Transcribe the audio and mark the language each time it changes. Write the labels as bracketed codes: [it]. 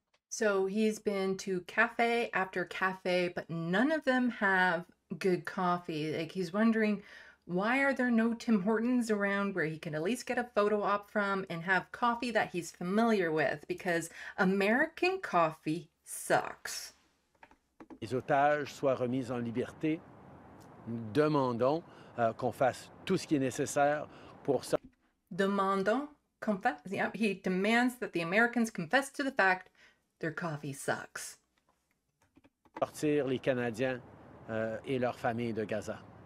[en] So he's been to cafe after cafe, but none of them have good coffee. Like, he's wondering, why are there no Tim Hortons around where he can at least get a photo op from and have coffee that he's familiar with? Because American coffee sucks. [fr] Les otages soient remis en liberté. Nous demandons qu'on fasse tout ce qui est nécessaire pour ça. Demandons, confess. [en] Yeah, he demands that the Americans confess to the fact their coffee sucks. [fr] Sortir les Canadiens et leurs familles de Gaza.